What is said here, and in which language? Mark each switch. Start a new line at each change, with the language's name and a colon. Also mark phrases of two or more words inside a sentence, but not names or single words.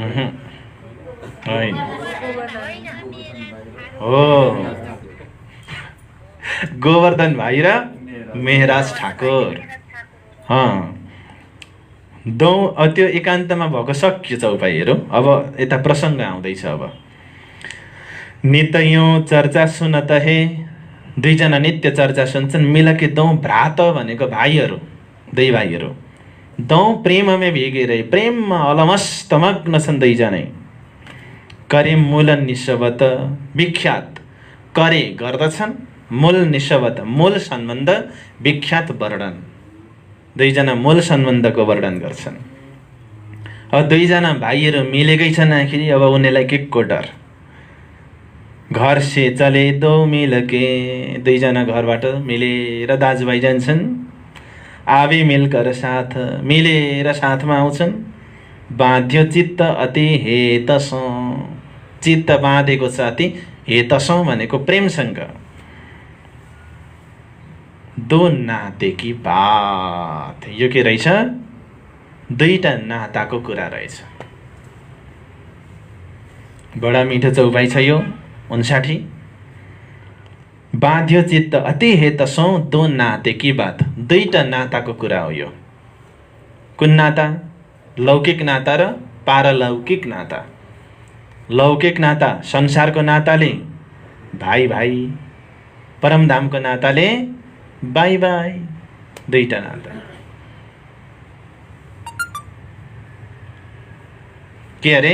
Nepali: होइन हो, गोवर्धन भाइ र मेहराज ठाकुर। दो त्यो एकान्तमा भएको सक्यो चौपाइहरू। अब यता प्रसङ्ग आउँदैछ।
Hindi: अब नित्यौं चर्चा सुनत हे,
Nepali: दुईजना नित्य चर्चा सुन्छन्।
Hindi: मिलके दो भ्रात
Nepali: भनेको भाइहरू, दुई भाइहरू। दो प्रेममा
Hindi: भिगे रहे,
Nepali: प्रेममा अलमस्त मग्न छन् दुईजनै।
Hindi: करे मूल निशबत, विख्यात करे
Nepali: गर्दछन्, मूल निशबत मूल सम्बन्ध, विख्यात वर्णन। दुईजना मूल सम्बन्धको वर्णन गर्छन्। अब दुईजना भाइहरू मिलेकै छन्। आखिरी अब उनीलाई केको डर।
Hindi: घर से चले दो मिलके,
Nepali: दुईजना घरबाट मिलेर दाजुभाइ जान्छन्।
Hindi: आवे मिलकर साथ,
Nepali: मिलेर साथमा आउँछन्।
Hindi: बाँध्यो चित्त अति हेतसौँ,
Nepali: चित्त बाँधेको छ अति हेतसौँ भनेको प्रेमसँग।
Hindi: दो नाते की बात,
Nepali: यो के रहेछ? दुईटा नाताको कुरा रहेछ। बडा मिठो चौपाइ छ यो 59।
Hindi: बाँध्यो चित्त अति हेतसौँ, दो नाते की बात।
Nepali: दुईटा नाताको कुरा हो यो। कुन नाता? लौकिक नाता र पारलौकिक नाता। लौकिक नाता संसारको नाताले भाइ भाइ, परमधामको नाताले बाई बाई। दुईटा नाता। के अरे?